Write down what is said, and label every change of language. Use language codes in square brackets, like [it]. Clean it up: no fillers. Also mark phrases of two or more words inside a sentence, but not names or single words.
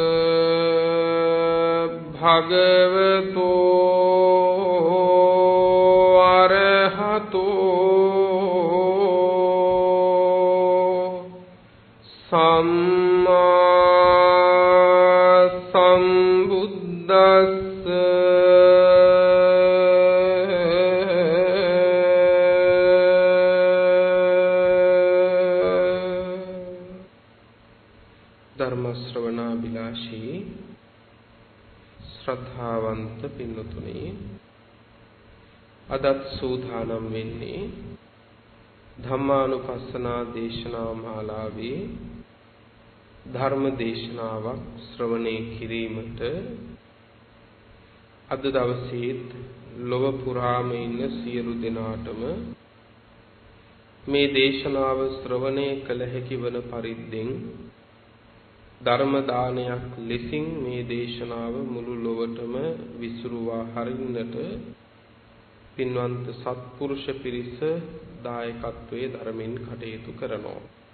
[pi] भगवतो अरहतो सम्मा सम्बुद्धस्स [si] ධර්ම ශ්‍රවණාභිලාෂී ශ්‍රද්ධාවන්ත පින්වතුනි अदත් සූදානම් වෙන්නේ ධම්මානුපස්සනා දේශනා මාලාවේ ධර්ම දේශනාවක් ශ්‍රවණය කිරීමට අද දවසේත් ලොව පුරාම ඉන්න සියලු දෙනාටම මේ දේශනාව ශ්‍රවණය කළ හැකි වන පරිද්දෙන් ධර්ම දානයක් ලෙසින් මේ දේශනාව මුළු ලොවටම විසුරුවා හරින්නට පින්වන්ත සත්පුරුෂ පිරිස දායකත්වයේ ධර්මෙන් කටයුතු කරනවා.